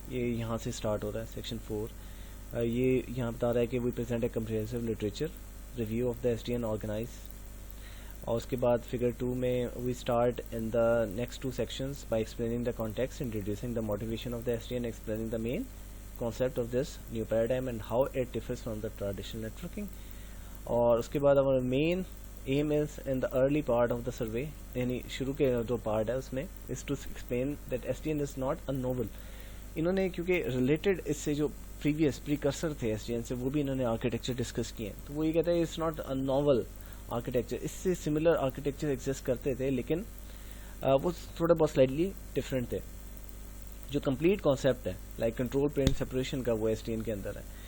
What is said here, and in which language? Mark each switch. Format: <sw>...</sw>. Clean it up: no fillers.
<ur>یہ یہاں سے اسٹارٹ ہو رہا ہے سیکشن 4. یہ یہاں بتا رہا ہے کہ</ur> <en>We present a comprehensive literature review of the S D N organize.</en> <ur>اور اس کے بعد فگر 2 میں</ur> <en>We start in the next 2 sections by explaining the context, introducing the motivation of the S D N, explaining the main concept of this new paradigm and how it differs from the traditional networking. اور اس کے بعد our main aim is in the early part of the survey,</en> <ur>یعنی شروع کے جو part ہے اس میں</ur> <en>is to explain that SDN is not a novel.</en> <ur>انہوں نے کیونکہ ریلیٹڈ اس سے جو پریویس پریکرسر تھے ایس ڈی این سے وہ بھی انہوں نے آرکیٹیکچر ڈسکس کیے ہیں, تو وہ یہ کہتے ہیں</ur> <en>It's not a novel architecture.</en> <ur>اس سے سملر آرکیٹیکچر ایگزسٹ کرتے تھے لیکن وہ تھوڑا بہت سلائٹلی ڈفرینٹ تھے. جو کمپلیٹ کانسیپٹ ہے لائک کنٹرول پلین سپریشن کا وہ ایس ڈی این کے اندر ہے.</ur>